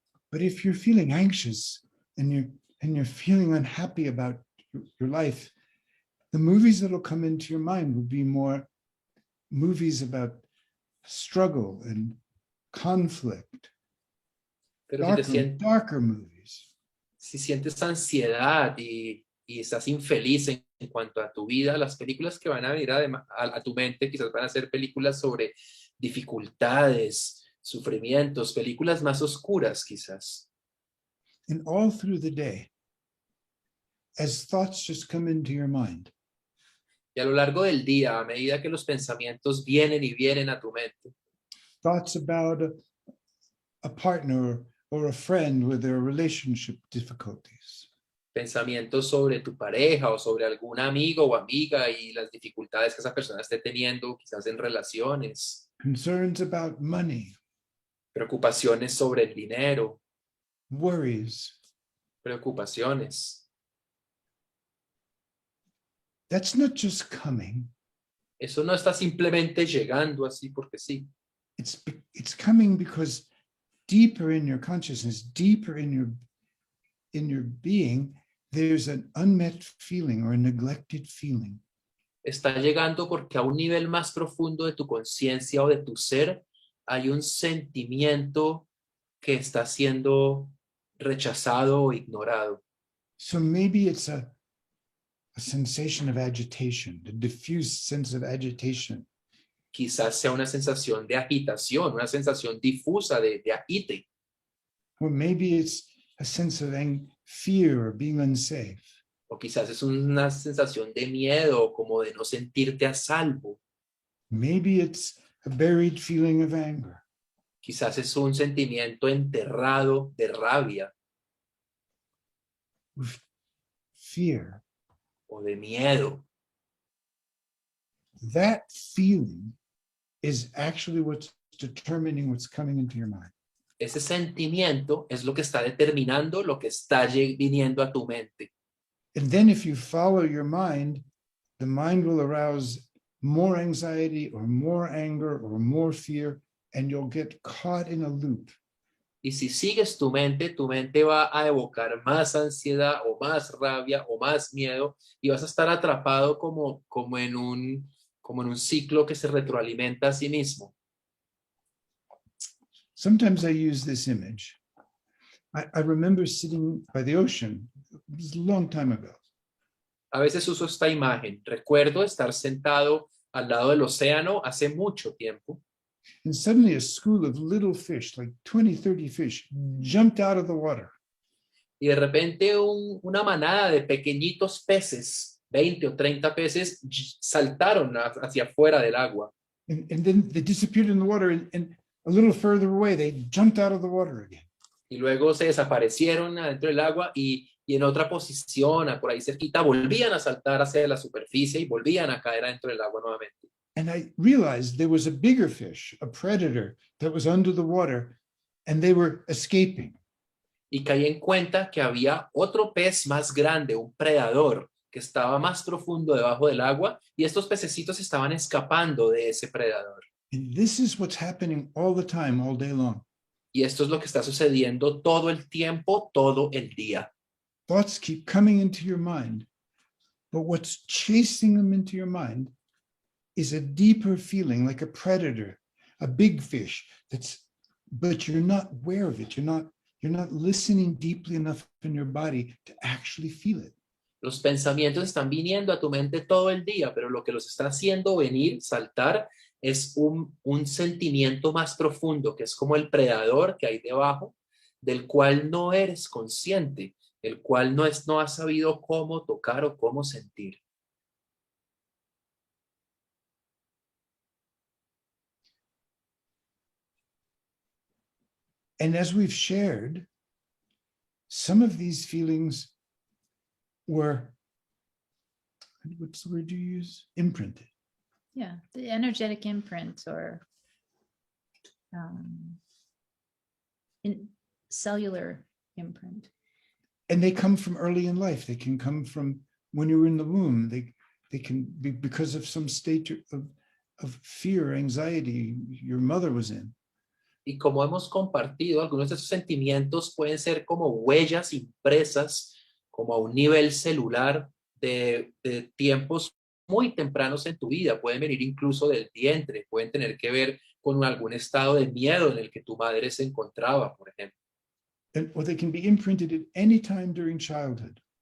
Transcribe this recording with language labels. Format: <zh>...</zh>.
<en>But if you're feeling anxious and you're feeling unhappy about your life, the movies that'll come into your mind will be more movies about struggle and conflict,</en> <es>Pero</es> <en>darker movies.</en> <es>si sientes ansiedad y estás infeliz en cuanto a tu vida, las películas que van a venir a tu mente quizás van a ser películas sobre dificultades, sufrimientos, películas más oscuras quizás.</es> <en>And all through the day, as thoughts just come into your mind,</en> <es>Y a lo largo del día, a medida que los pensamientos vienen y vienen a tu mente,</es> <en>thoughts about a partner or a friend with their relationship difficulties,</en> <es>pensamientos sobre tu pareja o sobre algún amigo o amiga y las dificultades que esa persona esté teniendo quizás en relaciones,</es> <en>concerns about money,</en> <es>preocupaciones sobre el dinero,</es> <en>worries.</en> <es>preocupaciones.</es> <en>That's not just coming,</en> <es>Eso no está simplemente llegando así porque sí.</es> <en>it's coming because deeper in your consciousness, deeper in your being, there's an unmet feeling or a neglected feeling.</en> <es>Está llegando porque a un nivel más profundo de tu conciencia o de tu ser hay un sentimiento que está siendo rechazado o ignorado.</es> <en>So maybe it's a sensation of agitation, a diffuse sense of agitation.</en> <es>Quizás sea una sensación de agitación, una sensación difusa de agite.</es> <en>Or maybe it's a sense of fear or being unsafe.</en> <es>O quizás es una sensación de miedo, como de no sentirte a salvo.</es> <en>Maybe it's a buried feeling of anger.</en> <es>Quizás es un sentimiento enterrado de rabia</es> <en>Fear.</en> <es>o de miedo.</es> <en>That feeling is actually what's determining what's coming into your mind.</en> <es>Ese sentimiento es lo que está determinando lo que está viniendo a tu mente.</es> <en>And then if you follow your mind, the mind will arouse more anxiety or more anger or more fear, and you'll get caught in a loop.</en> <es>Y si sigues tu mente va a evocar más ansiedad o más rabia o más miedo y vas a estar atrapado como en un ciclo que se retroalimenta a sí mismo.</es> <en>Sometimes I use this image. I remember sitting by the ocean. It was a long time ago.</en> <es>A veces uso esta imagen. Recuerdo estar sentado al lado del océano hace mucho tiempo.</es> <en>And suddenly a school of little fish, like 20, 30 fish, jumped out of the water.</en> <es>Y de repente una manada de pequeñitos peces, 20 o 30 peces, saltaron hacia afuera del agua.</es> <en>And then they disappeared in the water, and a little further away, they jumped out of the water again.</en> <es>Y luego se desaparecieron adentro del agua y y en otra posición, por ahí cerquita, volvían a saltar hacia la superficie y volvían a caer adentro del agua nuevamente.</es> <en>And I realized there was a bigger fish, a predator, that was under the water, and they were escaping.</en> <es>Y caí en cuenta que había otro pez más grande, un predador, que estaba más profundo debajo del agua, y estos pececitos estaban escapando de ese predador.</es> <en>And this is what's happening all the time, all day long.</en> <es>Y esto es lo que está sucediendo todo el tiempo, todo el día.</es> <en>Thoughts keep coming into your mind, but what's chasing them into your mind is a deeper feeling, like a predator, a big fish but you're not aware of it. You're not listening deeply enough in your body to actually feel it.</en> <es>Los pensamientos están viniendo a tu mente todo el día, pero lo que los está haciendo venir, saltar, es un sentimiento más profundo, que es como el predador que hay debajo, del cual no eres consciente, el cual no has sabido cómo tocar o cómo sentir.</es> <en>And as we've shared, some of these feelings were, what's the word you use? Imprinted. Yeah, the energetic imprint or in cellular imprint. And they come from early in life. They can come from when you were in the womb. They can be because of some state of fear, anxiety your mother was in.</en> <es>Y como hemos compartido, algunos de esos sentimientos pueden ser como huellas impresas, como a un nivel celular de tiempos muy tempranos en tu vida. Pueden venir incluso del vientre, pueden tener que ver con algún estado de miedo en el que tu madre se encontraba, por ejemplo.</es> <en>Or they can be imprinted at any time during childhood.</en>